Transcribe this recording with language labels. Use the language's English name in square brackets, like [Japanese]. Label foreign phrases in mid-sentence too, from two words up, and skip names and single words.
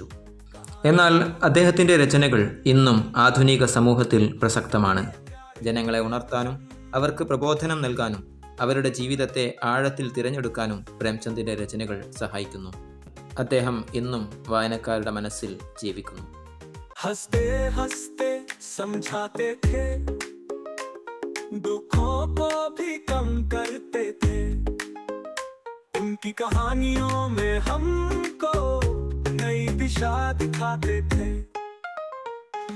[Malayalam] എന്നാൽ അദ്ദേഹത്തിന്റെ രചനകൾ ഇന്നും ആധുനിക സമൂഹത്തിൽ പ്രസക്തമാണ്. ജനങ്ങളെ ഉണർത്താനും അവർക്ക് പ്രബോധനം നൽകാനും അവരുടെ ജീവിതത്തെ ആഴത്തിൽ തിരഞ്ഞെടുക്കാനും പ്രേംചന്ദിന്റെ രചനകൾ സഹായിക്കുന്നു. അദ്ദേഹം ഇന്നും വായനക്കാരുടെ മനസ്സിൽ ജീവിക്കുന്നു. [Hindi] हंसते हंसते समझाते थे, दुखों को भी कम करते थे, उनकी कहानियों में हमको नई दिशा दिखाते थे.